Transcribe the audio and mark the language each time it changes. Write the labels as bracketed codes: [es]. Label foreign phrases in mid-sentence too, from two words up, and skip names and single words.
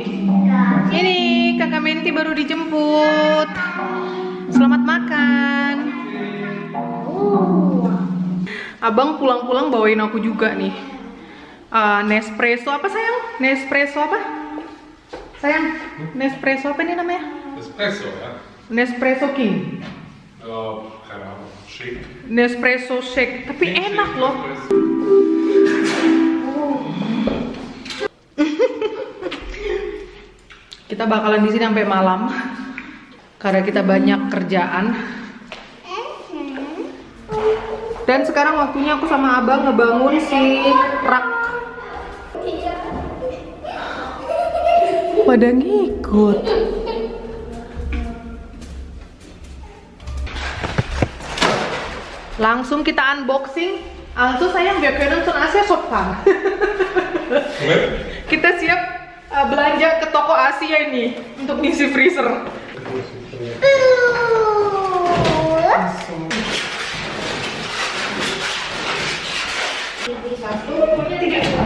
[id] Ini kakak Menti baru dijemput. Selamat makan. Abang pulang-pulang bawain aku juga nih. Nespresso apa, sayang? Nespresso apa? Sayang, Nespresso apa ini namanya? Espresso ya? Nespresso King. Shake. Nespresso shake, tapi King enak shake, loh. Kita bakalan di sini sampai malam karena kita banyak kerjaan. Dan sekarang waktunya aku sama abang ngebangun si rak. Pada ngikut. Langsung kita unboxing. [de] Also sayang, wir können schon Asia shoppen. [id] Kita siap belanja ke toko Asia ini untuk ngisi freezer. Satu, pokoknya 3.